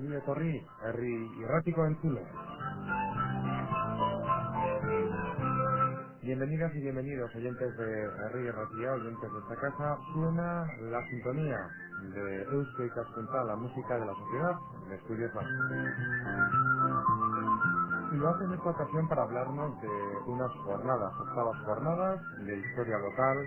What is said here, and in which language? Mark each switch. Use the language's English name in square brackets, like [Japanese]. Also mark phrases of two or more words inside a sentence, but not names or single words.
[Basque] Etorri, herri irratiko entzule. [Spanish] Bienvenidas y bienvenidos, oyentes de Herri Irratia, oyentes de esta casa. Suena la sintonía de Eusko Ikaskuntza, la música de la sociedad, de Estudios Vascos. Y lo hace en esta ocasión para hablarnos de unas jornadas, octavas jornadas de historia local.